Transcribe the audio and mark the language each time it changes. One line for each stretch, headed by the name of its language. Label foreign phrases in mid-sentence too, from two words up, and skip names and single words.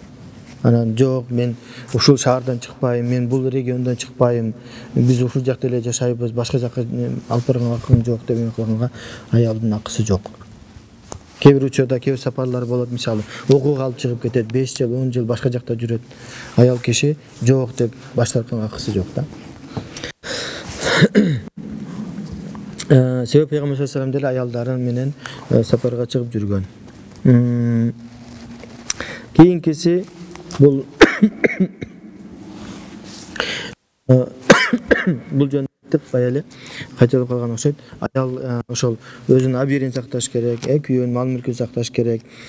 Kyrgyz: Анан жок, мен ушул шаардан чыкпайм, мен бул региондон чыкпайм, биз ушул жакта эле жашайбыз, башка жакка алып барганга акым жок деген кылганга аялдын акысы жок. Кээ бир учурда кээ бир сапарлар болот, мисалы окууга алып чыгып кетет, 5 жыл 10 жыл башка жакта жүрөт. Аял киши жок деп баш тартканга акысы жок да. Себеп Пейгамбар
Arabic: صلى الله عليه وسلم
Kyrgyz: деле аялдары менен сапарга чыгып жүргөн. Кийинкиси бул бул жөнүндө баягы кайталап калган окшойт. Аял ошол өзүнүн абийирин сакташ керек, күйөөнүн мал мүлкүн сакташ керек.